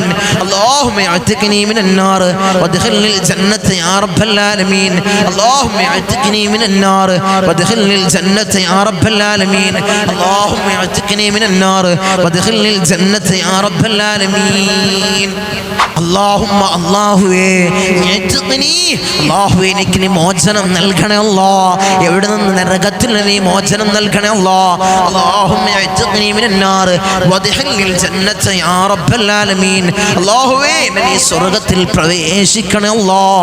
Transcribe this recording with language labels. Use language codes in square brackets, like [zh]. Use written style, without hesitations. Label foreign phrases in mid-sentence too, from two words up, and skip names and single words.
[ar] اللهم اعتقني من النار وادخلني الجنة يا رب العالمين. اللهم اعتقني من النار وادخلني الجنة يا رب العالمين. اللهم اعتقني من النار وادخلني الجنة يا رب العالمين. [ml] اللهم അല്ലാഹുവേ അല്ലാഹുവേ എനിക്ക് നീ മോചനം നൽകണേ അല്ലാഹ്. എവിടെ നിന്ന്? നരകത്തിൽ നീ മോചനം നൽകണേ അല്ലാഹ്. [ar] اللهم أعتقني من النار وأدخلني الجنة يا رب العالمين. [ml] അല്ലാഹുവേ നീ സ്വർഗ്ഗത്തിൽ പ്രവേശിക്കണേ അല്ലാഹ്.